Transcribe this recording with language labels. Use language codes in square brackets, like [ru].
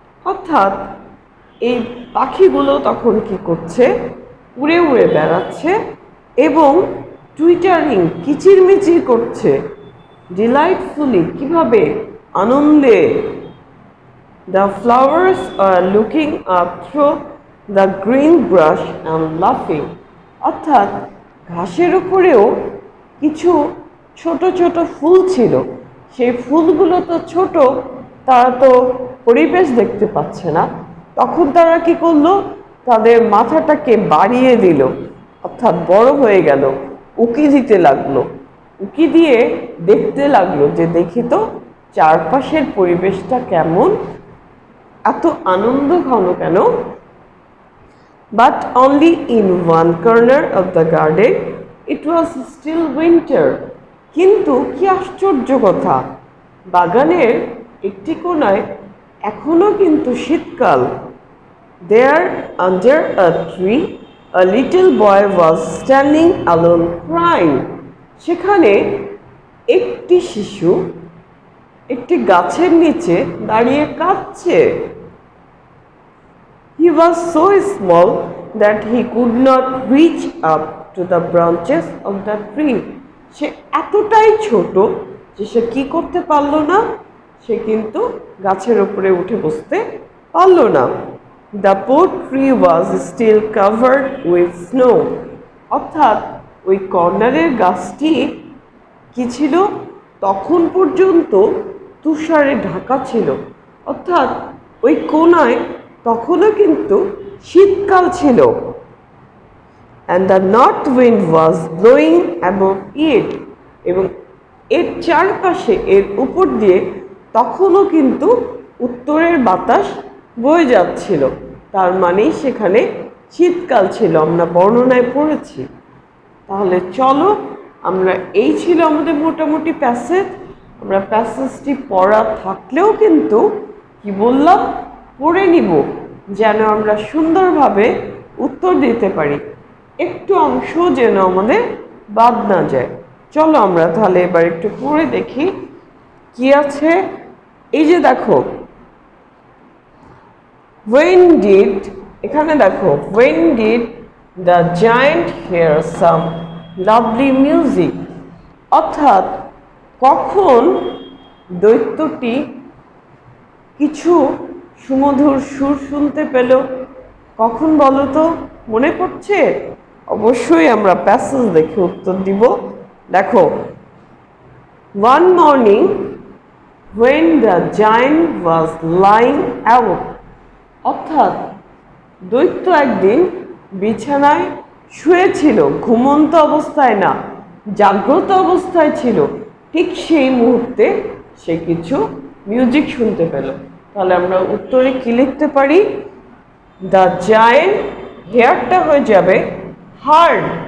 [bn] অর্থাৎ এই পাখিগুলো তখন কি করছে, উড়ে উড়ে বেড়াচ্ছে এবং টুইটারিং কিচিরমিচির করছে, ডিলাইটফুলি কিভাবে, আনন্দে। [en] The flowers are looking up through the green brush and laughing. [bn] অর্থাৎ ঘাসের উপরেও কিছু ছোট ছোট ফুল ছিল, সেই ফুলগুলো তো ছোট, তারা তো পরিবেশ দেখতে পাচ্ছে না, তখন তারা কি করলো, তাদের মাথাটাকে বাড়িয়ে দিল, অর্থাৎ বড় হয়ে গেল, উকি দিতে লাগলো, উকি দিয়ে দেখতে লাগলো যে দেখি তো চারপাশের পরিবেশটা কেমন, এত আনন্দ ঘন কেন। [en] But only in one corner of the garden it was still winter. [bn] কিন্তু কি আশ্চর্য কথা, বাগানের একটি কোণায় এখনো কিন্তু শীতকাল। [en] There under a tree a little boy was standing alone crying. [bn] সেখানে একটি শিশু একটি গাছের নিচে দাঁড়িয়ে কাঁদছে। [en] He was so small that he could not reach up to the branches of the tree. [bn] সে এতটাই ছোট যে সে কি করতে পারল না, সে কিন্তু গাছের উপরে উঠে বসতে পারল না। [en] The poor tree was still covered with snow. [bn] অর্থাৎ ওই কর্নারের গাছটি কি ছিল, তখন পর্যন্ত তুষারে ঢাকা ছিল, অর্থাৎ ওই কোণায় তখনও কিন্তু শীতকাল ছিল। [en] And the north wind was blowing above it. [bn] এবং এর চারপাশে, এর উপর দিয়ে তখনও কিন্তু উত্তরের বাতাস বয়ে যাচ্ছিল, তার মানেই সেখানে শীতকাল ছিল, আমরা বর্ণনায় পড়েছি। তাহলে চলো আমরা, এই ছিল আমাদের মোটামুটি প্যাসেজ। আমরা প্যাসেজটি পড়া থাকলেও কিন্তু কি বললাম, পড়ে নিব যেন আমরা সুন্দরভাবে উত্তর দিতে পারি, একটু অংশ যেন আমাদের বাদ না যায়। চলো আমরা তাহলে এবার একটু পড়ে দেখি কি আছে। এই যে দেখো, [en] when did, [bn] এখানে দেখো, [en] when did the giant hear some lovely music. [bn] অর্থাৎ কখন দৈত্যটি কিছু সুমধুর সুর শুনতে পেল, কখন বলো তো, মনে পড়ছে? অবশ্যই আমরা প্যাসেজ দেখে উত্তর দিব। [en] দেখো, one morning when the giant was lying out. [bn] অর্থাৎ দৈত্য একদিন বিছানায় শুয়েছিল, ঘুমন্ত অবস্থায় না, জাগ্রত অবস্থায় ছিল, ঠিক সেই মুহূর্তে সে কিছু মিউজিক শুনতে পেল। তাহলে আমরা উত্তরে কি লিখতে পারি, দ্য জায়েন্ট, হেয়ারটা হয়ে যাবে হার্ড,